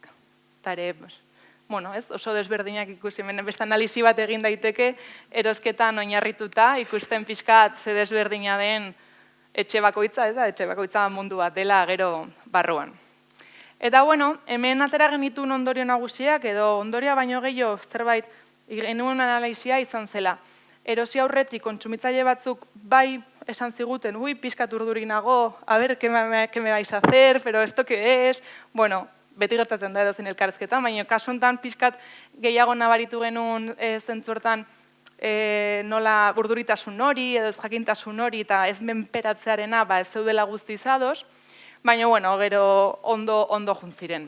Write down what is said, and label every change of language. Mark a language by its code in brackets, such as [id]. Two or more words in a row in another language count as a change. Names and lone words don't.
[eu] Eta ere, oso desberdinak ikusi, hemen beste analizi bat egin daiteke, erosketan oinarrituta, ikusten pixkat ze desberdina den etxe bakoitza, etxe bakoitza mundu bat dela gero barruan. Eta hemen atera genituen ondorio nagusiak, edo ondoria baino gehiago zerbait genuen analizia izan zela. Erosi aurretik kontsumitzaile batzuk bai esan ziguten, pixkat urdurik nago, [es] a ver, ¿qué me vais a hacer? Pero esto qué es? [eu] Beti gertatzen da edozein elkarrizketan, baina kasu honetan pixkat gehiago nabaritu genuen zentzu hortan nola urduritasun hori, edo ez jakintasun hori, eta ez menperatzearena ez zeudela guztiz ados, baina gero ondo juntziren.